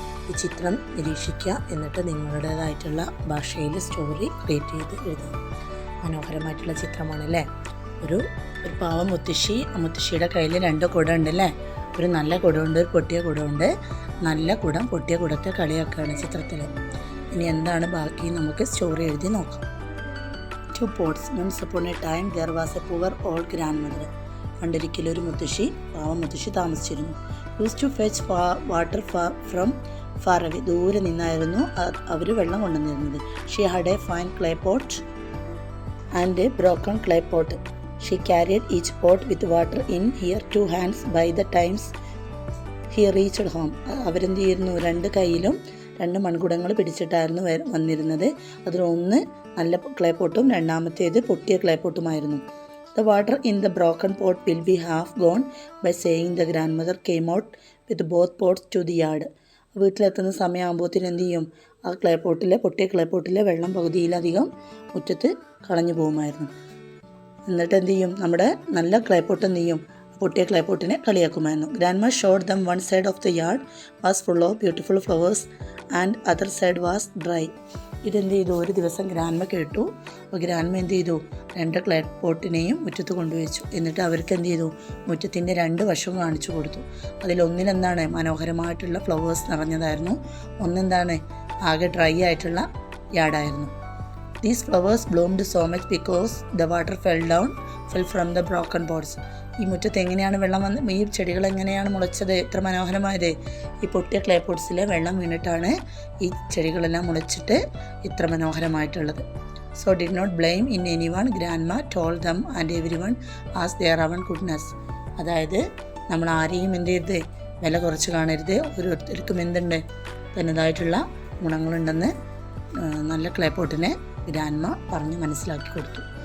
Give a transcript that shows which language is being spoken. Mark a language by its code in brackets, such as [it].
[ml] ഈ ചിത്രം നിരീക്ഷിക്കുക, എന്നിട്ട് നിങ്ങളുടേതായിട്ടുള്ള ഭാഷയിൽ സ്റ്റോറി ക്രിയേറ്റ് ചെയ്ത് എഴുതുക. മനോഹരമായിട്ടുള്ള ചിത്രമാണല്ലേ. ഒരു പാവം മുത്തശ്ശി, ആ മുത്തശ്ശിയുടെ കയ്യിൽ 2 കുടം ഉണ്ടല്ലേ. ഒരു നല്ല കുടമുണ്ട്, ഒരു പൊട്ടിയ കുടമുണ്ട്. നല്ല കുടം പൊട്ടിയ കുടത്തെ കളിയാക്കുകയാണ് ചിത്രത്തിൽ. ഇനി എന്താണ് ബാക്കി, നമുക്ക് സ്റ്റോറി എഴുതി നോക്കാം. [en] 2 pots. Once upon a time there was a poor old grandmother. [ml] പണ്ടൊരിക്കലൊരു മുത്തശ്ശി, പാവം മുത്തശ്ശി താമസിച്ചിരുന്നു. [en] Used to fetch water from far away. [ml] ദൂരെ നിന്നായിരുന്നു അവർ വെള്ളം കൊണ്ടുവന്നിരുന്നത്. [en] She had a fine clay pot and a broken clay pot. She carried each pot with water in her 2 hands. By the times he reached home. [ml] അവരെന്ത് ചെയ്യുന്നു, 2 കൈയിലും 2 മൺകുടങ്ങൾ പിടിച്ചിട്ടായിരുന്നു വന്നിരുന്നത്. അതിലൊന്ന് നല്ല clay പോട്ടും രണ്ടാമത്തേത് പൊട്ടിയ clay പോട്ടുമായിരുന്നു. [en] The water in the broken pot will be half gone by saying the grandmother came out with both pots to the yard. [ml] വീട്ടിലെത്തുന്ന സമയമാകുമ്പോഴത്തേന് എന്ത് ചെയ്യും, ആ പൊട്ടിയ ക്ലേ പോട്ടിലെ വെള്ളം പകുതിയിലധികം മുറ്റത്ത് കളഞ്ഞു പോകുമായിരുന്നു. എന്നിട്ട് എന്ത് ചെയ്യും, നമ്മുടെ നല്ല ക്ലേ പോട്ട് എന്ത് ചെയ്യും, പൊട്ടിയ clay പോട്ടിനെ കളിയാക്കുമായിരുന്നു. [en] Grandma showed them one side of the yard was full of beautiful flowers and other side was dry. [ml] ഇതെന്ത് ചെയ്തു, ഒരു ദിവസം ഗ്രാൻഡ്മ കേട്ടു. അപ്പോൾ ഗ്രാൻഡ്മ എന്ത് ചെയ്തു, 2 ക്ലേ പോട്ടിനെയും മുറ്റത്ത് കൊണ്ടുവച്ചു. എന്നിട്ട് അവർക്ക് എന്ത് ചെയ്തു, മുറ്റത്തിൻ്റെ 2 വശവും കാണിച്ചു കൊടുത്തു. അതിലൊന്നിലെന്താണ്, മനോഹരമായിട്ടുള്ള ഫ്ലവേഴ്സ് നിറഞ്ഞതായിരുന്നു. ഒന്നെന്താണ്, ആകെ ഡ്രൈ ആയിട്ടുള്ള യാർഡായിരുന്നു. [en] These flowers bloomed so much because the water fell from the broken pots. [ml] ഈ മുറ്റത്ത് എങ്ങനെയാണ് വെള്ളം ഈ ചെടികൾ എങ്ങനെയാണ് മുളച്ചത്, എത്ര മനോഹരമായത്. ഈ പൊട്ടിയ ക്ലേ പോട്ട്സിലെ വെള്ളം വീണിട്ടാണ് ഈ ചെടികളെല്ലാം മുളച്ചിട്ട് ഇത്ര മനോഹരമായിട്ടുള്ളത്. [en] So did not blame in anyone, grandma told them, and everyone asked their own goodness. [ml] അതായത് നമ്മൾ ആരെയും എന്ത് ചെയ്ത് വില കുറച്ച് കാണരുത്. ഓരോരുത്തർക്കും എന്തുണ്ട്, തന്നതായിട്ടുള്ള ഗുണങ്ങളുണ്ടെന്ന് നല്ല ക്ലേ പോട്ടിനെ ഗ്രാൻഡ്മ പറഞ്ഞ് മനസ്സിലാക്കി കൊടുത്തു.